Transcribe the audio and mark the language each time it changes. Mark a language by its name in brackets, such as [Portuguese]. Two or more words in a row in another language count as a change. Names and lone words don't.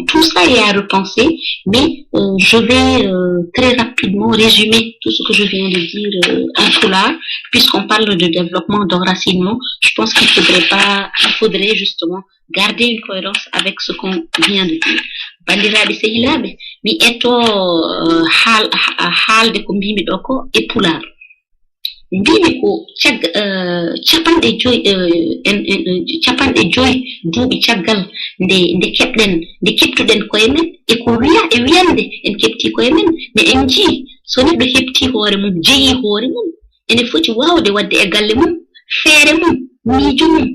[French] Tout ça est à repenser, mais je vais très rapidement résumer tout ce que je viens de dire en foulard, puisqu'on parle de développement, d'enracinement. Je pense qu'il faudrait justement garder une cohérence avec ce qu'on vient de dire. [Fula] Bandiraɓe sehilaɓe, mi etto haalde ko mbimi ɗo ko e pular. Mbimi ko capanɗe joyi duuɓi caggal nde keptuɗen koye men, e ko wiyande en kepti koye men, mais en jii so neɗɗo hepti hoore mum, jeeyi hoore mum, ene foti wawde wadde e galle mum, feere mum, miijo mum.